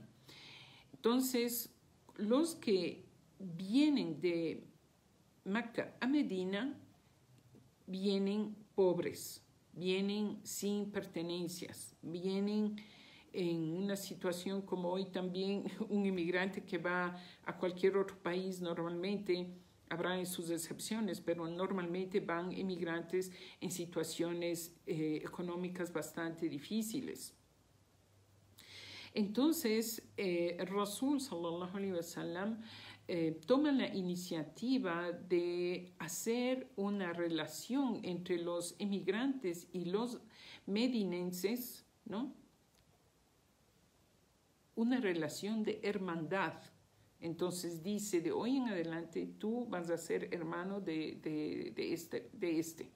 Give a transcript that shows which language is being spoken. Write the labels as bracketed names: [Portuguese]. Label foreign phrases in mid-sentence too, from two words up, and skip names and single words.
[Spanish] Entonces, los que vienen de Meca a Medina vienen pobres, vienen sin pertenencias, vienen en una situación como hoy también un inmigrante que va a cualquier otro país. Normalmente habrá sus excepciones, pero normalmente van inmigrantes en situaciones económicas bastante difíciles. Entonces, el Rasul [Arabic] صلى الله عليه وسلم [Spanish] toma la iniciativa de hacer una relación entre los inmigrantes y los medinenses, ¿no? Una relación de hermandad. Entonces dice, de hoy en adelante tú vas a ser hermano de este.